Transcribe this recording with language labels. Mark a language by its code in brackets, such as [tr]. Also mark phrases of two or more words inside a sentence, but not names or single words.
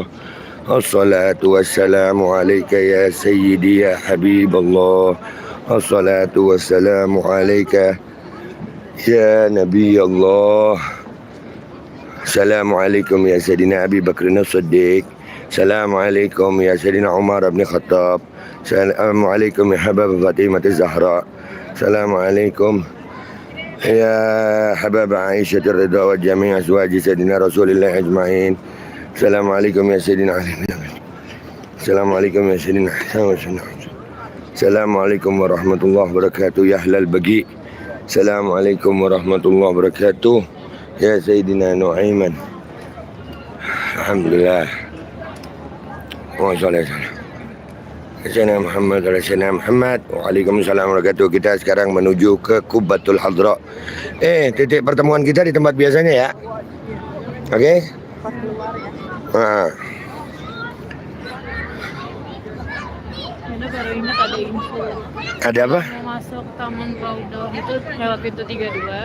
[ar] الصلاة والسلام عليك يا سيدي يا حبيب الله. الصلاة والسلام عليك يا نبي الله. السلام عليكم يا سيدنا أبي بكر الصديق. السلام عليكم يا سيدنا عمر بن خطاب. السلام عليكم يا حباب فاطمة الزهراء. السلام عليكم يا حباب عائشة رضا وجميع أزواج سيدنا رسول الله أجمعين. السلام عليكم يا سيدنا علي. السلام عليكم يا سيدنا حسن. السلام عليكم ورحمة الله وبركاته يا أهل البقيع. السلام عليكم ورحمة الله وبركاته يا سيدنا نعيمان. Alhamdulillah. وصلى الله سيدنا محمد وسيدنا محمد. وعليكم السلام ورحمة الله وبركاته. [id] Kita sekarang menuju ke Qubatul Hadra. Titik pertemuan kita di tempat biasanya ya. Oke? Nah. Ini baru ingat ada info. Ada apa? Mau masuk Taman Raudhah itu lewat pintu 32.